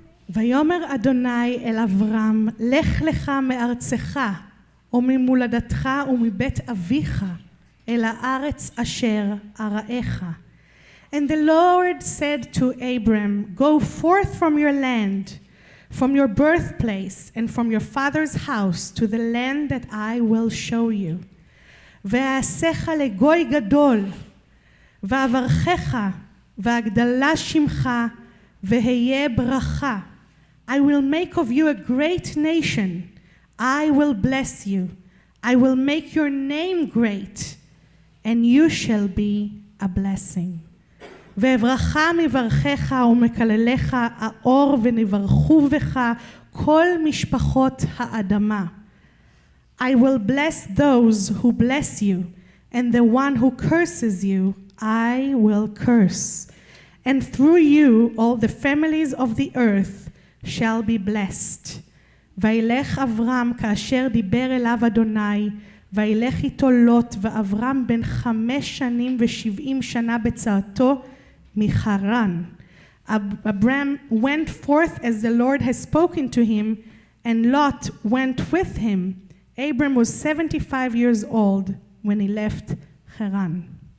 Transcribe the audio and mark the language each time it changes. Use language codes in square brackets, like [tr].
[he] ויאמר אדוני אל אברהם, לך לך מארצך וממולדתך ומבית אביך אל הארץ אשר אראך. [en] And the Lord said to Abram, go forth from your land, from your birthplace and from your father's house to the land that I will show you. [he] ואעשיך לגוי גדול, ואברכך, ואגדלה שמך, והיה ברכה. [en] I will make of you a great nation. I will bless you. I will make your name great, and you shall be a blessing. [he] ואברכה מברכך ומקלליך האור ונברכו בך כל משפחות האדמה. [en] I will bless those who bless you, and the one who curses you, I will curse. And through you all the families of the earth shall be blessed. [he] וילך אברהם כאשר דיבר אליו אדוני, וילך איתו לוט, ואברהם בן 5 שנים ו70 שנה בצאתו מחרן. [en] Abram went forth as the Lord has spoken to him, and Lot went with him. Abram was 75 years old when he left Haran.